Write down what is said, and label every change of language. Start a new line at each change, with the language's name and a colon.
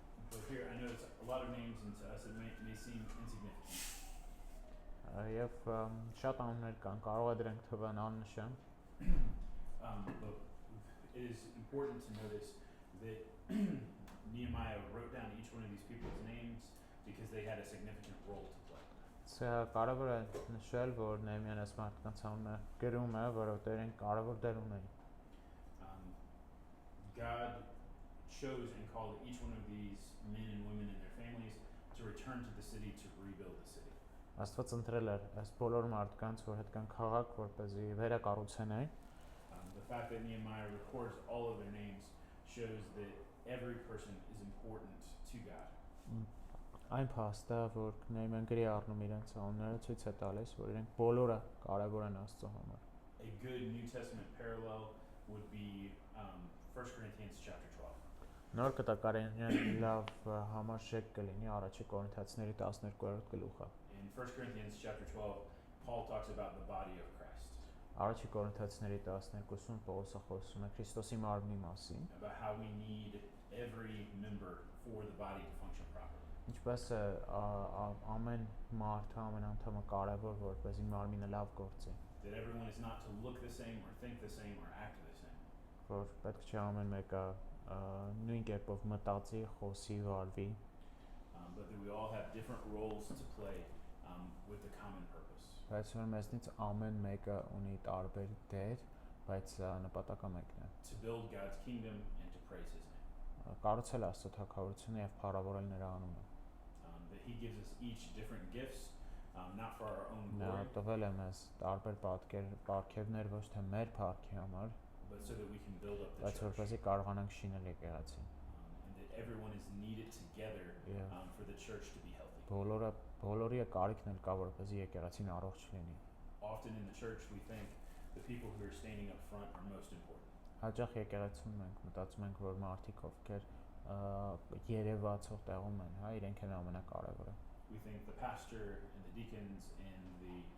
English: But here I know it's a lot of names and to us it may seem insignificant.
Armenian: Եվ շատ անուններ կան, կարող է դրանք թվան աննշան։
English: But it is important to notice that Nehemiah wrote down each one of these people's names because they had a significant role to play.
Armenian: Սա կարևոր է նշել, որ Նեհեմիան այս մարդկանց անունը գրում է, որովհետև իրենք կարևոր դեր ունեն։
English: God chose and called each one of these men and women and their families to return to the city to rebuild the city.
Armenian: Աստված ընտրել էր այս բոլոր մարդկանց, որ հետ կան քաղաք, որպեսզի վերակառուցեն այն։
English: The fact that Nehemiah records all of their names shows that every person is important to God.
Armenian: Այն փաստը, որ Նեհեմիան գրի առնում իրենց անունները, ցույց է տալիս, որ իրենք բոլորը կարևոր են Աստծո համար։
English: A good New Testament parallel would be 1 Corinthians chapter 12.
Armenian: Նոր կտակարանի լավ համարժեք կլինի առաջի Կորինթացիների 12-րդ գլուխը։
English: In 1 Corinthians chapter 12, Paul talks about the body of Christ.
Armenian: Առաջի Կորինթացիների 12-ում Պողոսը խոսում է Քրիստոսի մարմնի մասին։
English: About how we need every member for the body to function properly.
Armenian: Ինչպես է ամեն մարդը, ամեն անդամը կարևոր որպեսզի մարմինը լավ գործի։
English: That everyone is not to look the same or think the same or act the same.
Armenian: Որ պետք չէ ամեն մեկը նույն կերպով մտածի, խոսի, վարվի։
English: But that we all have different roles to play with the common purpose.
Armenian: Բայց որ մեզնից ամեն մեկը ունի տարբեր դեր, բայց նպատակը մեկն է։
English: To build God's kingdom and to praise His name.
Armenian: Կառուցել Աստծո թագավորությունը եւ փառավորել նրա անունը։
English: That He gives us each different gifts, not for our own
Armenian: Նա
English: glory,
Armenian: տվել է մեզ տարբեր պարգևներ ոչ թե մեր փառքի համար,
English: but so that we can build up the
Armenian: բայց
English: church.
Armenian: որպեսզի կարողանանք շինել եկեղեցին։
English: And that everyone is needed together for the church to be healthy.
Armenian: Բոլորի կարիքն էլ կա որպեսզի եկեղեցին առողջ լինի։
English: Often in the church we think the people who are standing up front are most important.
Armenian: Հաճախ եկեղեցում մենք մտածում ենք, որ մարդիկ ովքեր երևացող տեղում են, հա, իրենք են ամենակարևորը։
English: We think the pastor and the deacons and the